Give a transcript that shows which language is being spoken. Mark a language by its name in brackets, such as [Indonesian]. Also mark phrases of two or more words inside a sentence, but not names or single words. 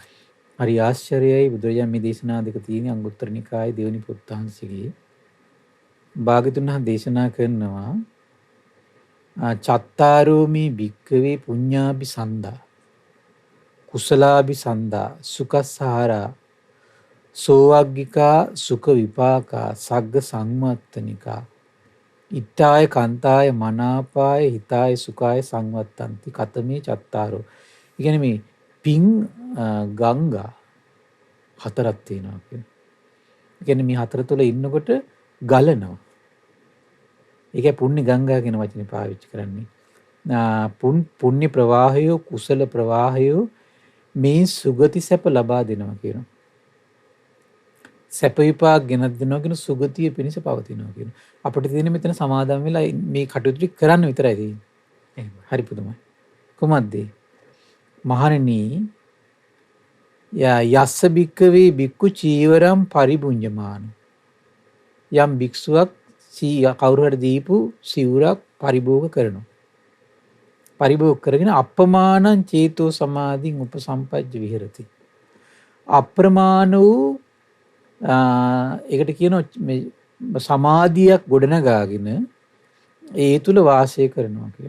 [Sinhala] හරි ආශ්චර්යයි. බුදුරජාණන් මේ දේශනා දෙක තියෙන අංගුත්තර නිකායේ දෙවෙනි පොත්හන්සේගේ භාග්‍යතුන් වහන්සේ දේශනා කරනවා [Pali] චත්තාරෝමි භික්ඛවේ පුඤ්ඤාභි සන්දා කුසලාභි සන්දා සුඛසහරා සෝවග්ගිකා සුඛ විපාකා සග්ග සංවත්තනිකා ඉත්තාය කන්තාය මනාපාය හිතාය සුඛාය සංවත්තන්ති කතමේ චත්තාරෝ. [Sinhala] ඒ කියන්නේ මේ පිං ගංගා හතරක් තියෙනවා කියන්නේ. ඒ කියන්නේ මේ හතර තුල ඉන්නකොට ගලනවා. ඒකයි පුණ්‍ය ගංගා කියන වචනේ පාවිච්චි කරන්නේ. පුණ්‍ය ප්‍රවාහය, කුසල ප්‍රවාහය මේ සුගති සැප ලබා දෙනවා කියනවා. සැප විපාක ගෙනත් දෙනවා කියන සුගතිය පිණිස පවතිනවා කියන. අපිට තියෙන මෙතන සමාදම් වෙලා මේ කටයුතු කරන්න විතරයි තියෙන්නේ. එහෙමයි. හරි පුදුමයි. කොහොමද? මහණෙනි, [Pali] යස්ස භික්කවේ භික්ඛු චීවරම් පරිභුඤ්ජමාන. [Sinhala] යම් භික්ෂුවක් කවුරු හරි දීපු සිවුරක් පරිභෝග කරනවා. පරිභෝග කරගෙන [Pali] අප්‍රමාණං චේතෝ සමාධින් උපසම්පජ්ජ විහෙරති. [Sinhala] අප්‍රමාණ වූ ඒකට කියනවා සමාධියක් ගොඩනගාගෙන ඒ තුල වාසය කරනවා කියන.